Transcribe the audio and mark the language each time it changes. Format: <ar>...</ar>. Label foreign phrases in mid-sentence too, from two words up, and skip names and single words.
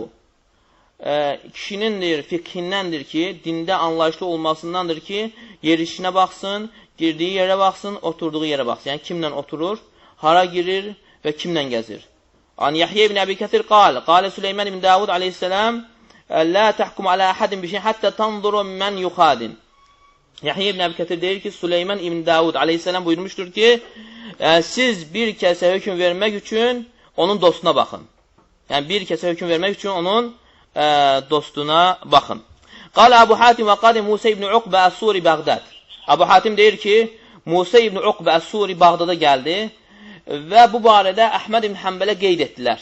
<az>Kişinin deyir, fiqhindəndir ki, dində anlayışlı olmasındandır ki, yerişinə baxsın, girdiyi yerə baxsın, oturduğu yerə baxsın. Yəni, kimlə oturur, hara girir və kimlə gəzir.</az> <ar>عن يحيى بن أبي كثير قال سليمان بن داود عليه السلام, لا تحكم على أحد بشيء حتى تنظر من يخادم.</ar> <az>Yahya ibn Əbi Kəthir deyir ki, Süleyman ibn Davud aleyhisselam buyurmuşdur ki, siz bir kəsə hökm vermək üçün onun dostuna baxın. Yəni, bir kəsə hökm vermək üçün onun dostuna baxın.</az> <ar>قال أبو حاتم وقدم موسى بن عقبة الصوري بغداد.</ar> <az>Əbu Hatim deyir ki, Musa ibn Uqbə Əs-Suri Bağdada gəldi və bu barədə Əhməd ibn Həmbələ qeyd etdilər.</az>